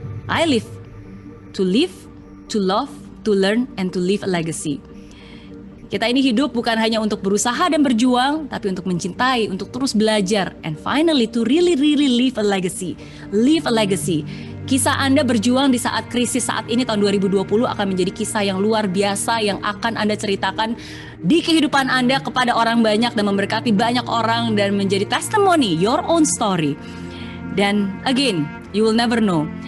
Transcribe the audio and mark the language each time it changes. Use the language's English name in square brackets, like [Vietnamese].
[English] I live, to love, to learn, and to leave a legacy. [Indonesian] Kita ini hidup bukan hanya untuk berusaha dan berjuang, tapi untuk mencintai, untuk terus belajar, [English] and finally to really leave a legacy. [Indonesian] Leave a legacy. Kisah Anda berjuang di saat krisis saat ini tahun 2020 akan menjadi kisah yang luar biasa yang akan Anda ceritakan di kehidupan Anda kepada orang banyak dan memberkati banyak orang dan menjadi testimony, [English] your own story. [Indonesian] Dan [English] again, you will never know.